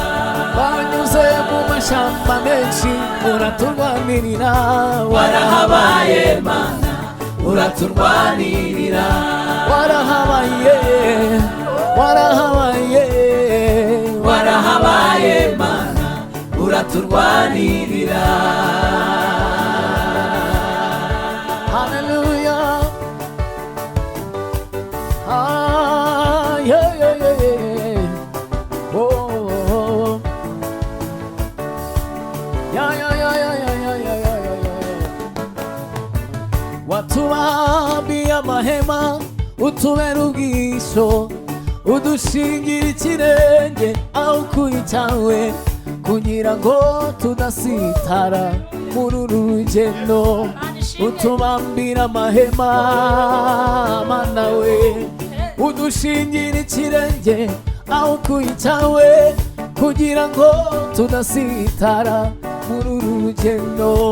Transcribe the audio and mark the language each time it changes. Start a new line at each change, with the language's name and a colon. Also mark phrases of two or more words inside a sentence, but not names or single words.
Kinyarwanda: wanyuze mu mashyamba menshi uraturwanirira, warahabaye Mana uraturwanirira, warahabaye warahabaye warahabaye Mana uraturwanirira.
English: Hallelujah. Ah, yeah, yeah, yeah, yeah. Oh, oh, oh. Yeah, yeah, yeah, yeah, yeah, yeah, yeah, yeah, yeah.
Kinyarwanda: Watuambia amahema utubera ubwisho, udushingira ikirenge aho kuyitawe, kugira ngo tudasitara muri uru rugendo, utubambira amahema Mana we, udushingira ikirenge aho kuyitawe, kugira ngo tudasitara muri uru rugendo.